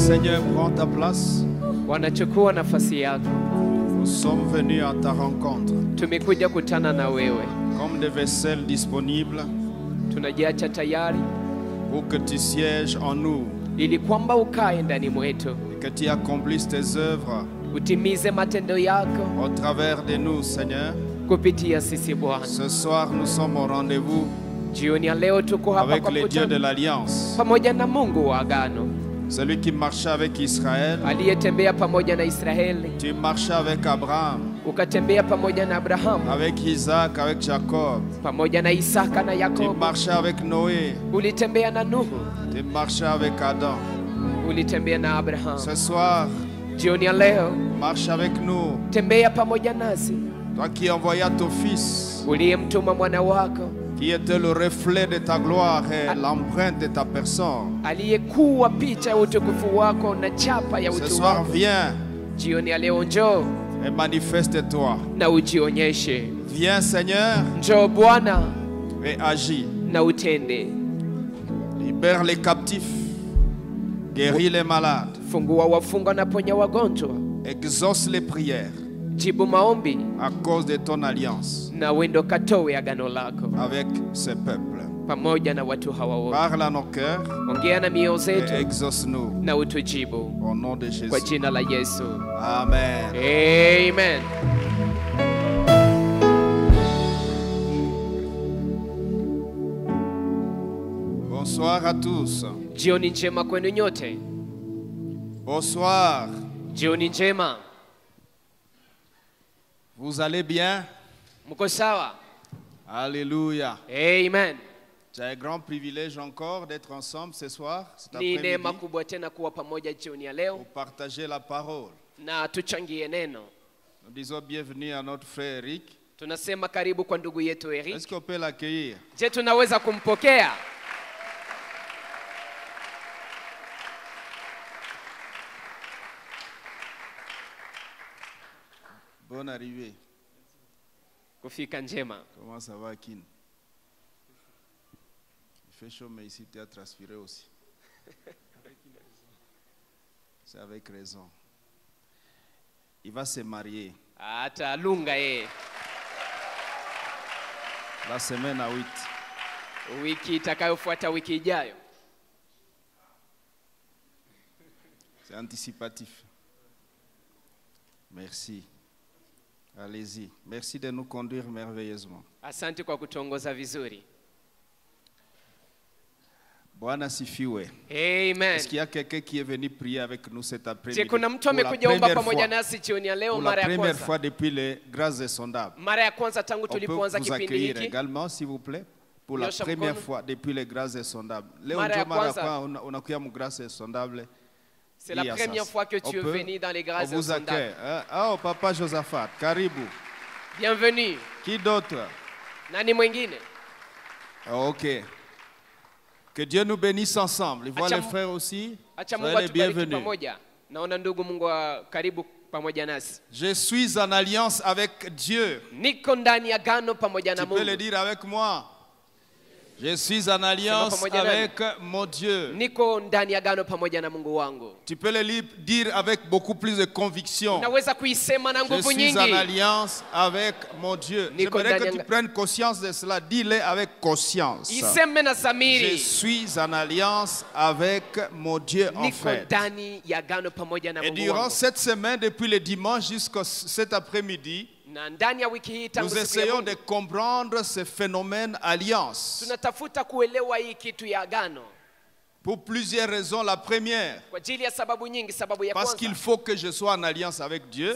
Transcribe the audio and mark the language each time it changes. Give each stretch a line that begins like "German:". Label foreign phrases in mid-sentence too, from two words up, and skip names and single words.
French: Seigneur, prends ta place.
Swahili: wanachukua nafasi yako.
French: Nous sommes venus à ta rencontre.
Swahili: Tumekuja kutana na wewe.
French: Comme des vaisselles disponibles
Swahili: Tunajiacha tayari
French: pour que tu sièges en nous
Swahili: ili kwamba ukae ndani mwetu,
French: et que tu accomplisses tes œuvres
Swahili: utimize matendo yako
French: au travers de nous, Seigneur.
Swahili: kupitia sisi Bwana.
French: Ce soir, nous sommes au rendez-vous
Swahili: Jioni ya leo tuko hapa
French: avec
Swahili: kwa
French: le Dieu de
Swahili: kutana
French: l'Alliance,
Swahili: pamoja na Mungu wa agano,
French: celui qui marchait avec Israël.
Swahili: aliyetembea pamoja na Israeli,
French: Tu marchais avec Abraham,
Swahili: ukatembea pamoja na Abrahamu,
French: avec Isaac, avec Jacob.
Swahili: pamoja na Isaka na
French: Tu
Swahili: Yakobo,
French: marchais avec Noé,
Swahili: ulitembea na Nuhu,
French: tu marchais avec Adam.
Swahili: ulitembea na Abrahamu.
French: Ce soir,
Swahili: Jioni ya leo
French: marche avec nous.
Swahili: tembea pamoja nasi,
French: Toi qui envoyas ton Fils,
Swahili: uliyemtuma mwana wako
French: qui était le reflet de ta gloire et l'empreinte de ta personne.
Swahili: aliyekuwa picha ya utukufu wako na chapa ya
French: Ce
Swahili: utu
French: soir,
Swahili: wako.
French: viens
Swahili: Jioni ya leo njoo
French: et manifeste-toi.
Swahili: na ujionyeshe.
French: Viens, Seigneur,
Swahili: Njoo Bwana
French: et agis.
Swahili: na utende.
French: Libère les captifs, guéris les malades,
Swahili: Fungua wafungwa na ponya wagonjwa.
French: exauce les prières
Swahili: Jibu maombi
French: à cause de ton alliance
Swahili: na wendo katowe agano lako
French: avec ce peuple.
Swahili: pamoja na watu hawa wote.
French: Parle à nos cœurs
Swahili: Ongea na mioyo
French: et
Swahili: zetu
French: exauce-nous
Swahili: na utujibu
French: au nom de
Swahili: kwa
French: Jésus.
Swahili: jina la Yesu.
French: Amen.
Swahili: Amen.
French: Bonsoir à tous.
Swahili: Jioni njema kwenu nyote.
French: Bonsoir.
Swahili: Jioni njema.
French: Vous allez bien?
Swahili: Mko sawa?
French: Alléluia.
Swahili: Amen.
French: J'ai un grand privilège encore d'être ensemble ce soir, cet
Swahili: Ni neema
French: après-midi,
Swahili: kubwa tena kuwa pamoja jioni ya
French: pour
Swahili: leo
French: partager la parole.
Swahili: na tuchangie neno.
French: Nous disons bienvenue à notre frère Eric.
Swahili: Tunasema karibu kwa ndugu yetu
French: Est-ce
Swahili: Eric.
French: qu'on peut l'accueillir?
Swahili: Je, tunaweza kumpokea?
French: Bonne arrivée.
Swahili: Kufika njema.
French: Comment ça va, Kin? Il fait chaud, mais ici tu as transpiré aussi. C'est avec raison. Il va se marier
Swahili: Atalunga yeye
French: la semaine à 8.
Swahili: wiki itakayofuata, wiki ijayo.
French: C'est anticipatif. Merci. Allez-y. Merci de nous conduire merveilleusement.
Swahili: Asante kwa kutuongoza vizuri. Bwana sifiwe. Amen.
French: Est-ce qu'il y a quelqu'un qui est venu prier avec nous cet
Swahili: Je,
French: après-midi?
Swahili: kuna mtu
French: Pour la
Swahili: amekuja omba
French: première
Swahili: pamoja
French: fois,
Swahili: nasi jioni ya leo
French: pour la
Swahili: mara ya
French: première
Swahili: kwanza.
French: fois depuis les grâces insondables.
Swahili: Mara ya kwanza tangu
French: On peut
Swahili: tulipoanza
French: vous
Swahili: kipindi
French: accueillir
Swahili: hiki.
French: également, s'il vous plaît, pour la
Swahili: Nyosha
French: première
Swahili: mkono.
French: fois depuis les grâces insondables.
Swahili: Leo Mara ya ndio mara kwanza. kwa unakuya mu
French: grâces insondables. C'est la
Swahili: Hii ya
French: première
Swahili: sasa.
French: fois que On tu es peut- venu dans les On grâces vous accueille. insondables. Oh, Papa Josaphat, karibu. Bienvenue. Qui d'autre?
Swahili: Nani mwingine?
French: Ok. Que Dieu nous bénisse ensemble. Et voilà
Swahili: Acha-
French: les frères aussi.
Swahili: Acha Mungu
French: Soyez les
Swahili: atubariki
French: bienvenus.
Swahili: pamoja. Naona ndugu Mungu wa karibu pamoja nasi.
French: Je suis en alliance avec Dieu.
Swahili: Niko ndani ya agano pamoja na
French: Tu peux le
Swahili: Mungu.
French: dire avec moi. Je suis en alliance
Swahili: pamoja nami.
French: avec mon Dieu.
Swahili: Niko ndani ya agano pamoja na Mungu wangu.
French: Tu peux le dire avec beaucoup plus de conviction.
Swahili: Naweza kuisema na
French: Je
Swahili: nguvu
French: suis en
Swahili: nyingi.
French: alliance avec mon Dieu.
Swahili: Niko
French: J'aimerais que
Swahili: ndani
French: tu
Swahili: ya-
French: prennes conscience de cela. Dis-le avec conscience.
Swahili: Iseme na
French: Je
Swahili: samiri.
French: suis en alliance avec mon Dieu en
Swahili: Niko
French: fait.
Swahili: ndani ya agano pamoja na
French: Et
Swahili: Mungu
French: durant
Swahili: wangu.
French: cette semaine, depuis le dimanche jusqu'à cet après-midi,
Swahili: Na ndani ya wiki hii tangu
French: nous
Swahili: siku ya
French: essayons de
Swahili: Mungu,
French: comprendre ce phénomène alliance.
Swahili: tunatafuta kuelewa hii kitu ya agano
French: Pour plusieurs raisons. La première,
Swahili: kwa ajili ya sababu nyingi. Sababu ya
French: parce qu'il
Swahili: kwanza,
French: faut que je sois en alliance avec Dieu.